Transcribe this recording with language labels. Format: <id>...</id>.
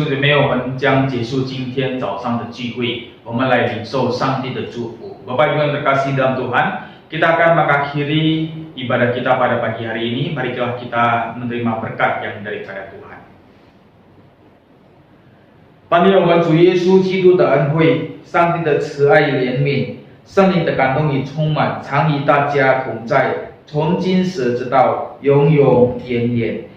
<zh>天我们将结束今天早上的聚会，我们来领受上帝的祝福。</zh> <id>Bapak Ibu yang terkasih dalam Tuhan, kita akan mengakhiri ibadah kita pada pagi hari ini. Marilah kita menerima berkat yang daripada Tuhan.</id> <zh>但愿我们主耶稣基督的恩惠、上帝的慈爱与怜悯、圣灵的感动与充满，常与大家同在，从今时直到永永远远。</zh>